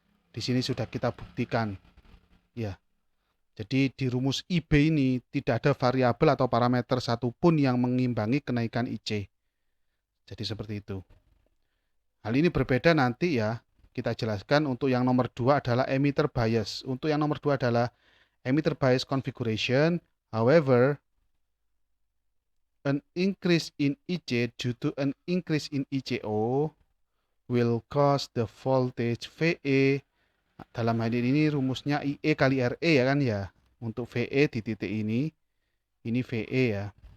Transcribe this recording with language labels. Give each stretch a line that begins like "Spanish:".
Indonesian: Di sini sudah kita buktikan. Ya. Jadi di rumus IB ini tidak ada variabel atau parameter satupun yang mengimbangi kenaikan IC. Jadi seperti itu. Hal ini berbeda nanti ya, kita jelaskan untuk yang nomor 2 adalah emitter bias. Untuk yang nomor 2 adalah emitter bias configuration.
English: However, an increase in IC due to an increase in ICO will cause the voltage VE.
Indonesian: Dalam hal ini rumusnya IE kali RE ya kan ya. Untuk VE di titik ini VE ya.